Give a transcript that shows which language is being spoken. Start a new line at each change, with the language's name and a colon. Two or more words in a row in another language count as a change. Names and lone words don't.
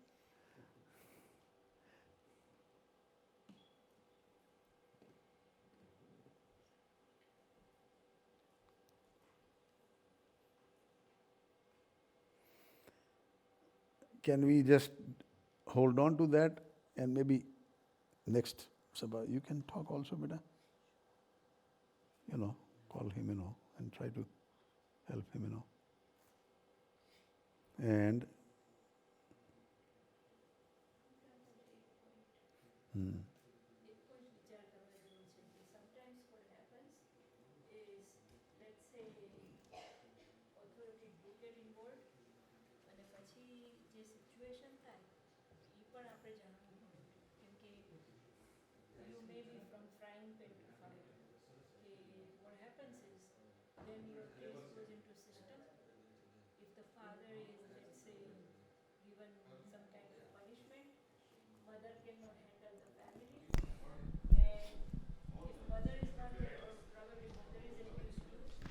English: Can we just hold on to that, and maybe next Sabah you can talk also, beta? Call him, and try to help him, And
Gujarati: એક કોઈ જ વિચાર કરવા જેવો છે કે
English: sometimes what happens is let's say authority do get involved અને
Gujarati: પછી જે સિચ્યુએશન થાય એ પણ આપણે જાણવું પડે કેમ કે
English: you may be from frying pan to fire કે what happens is then your case goes into system if the father is let's say given some kind of punishment mother cannot handle the family and if mother is not there or probably mother is abused too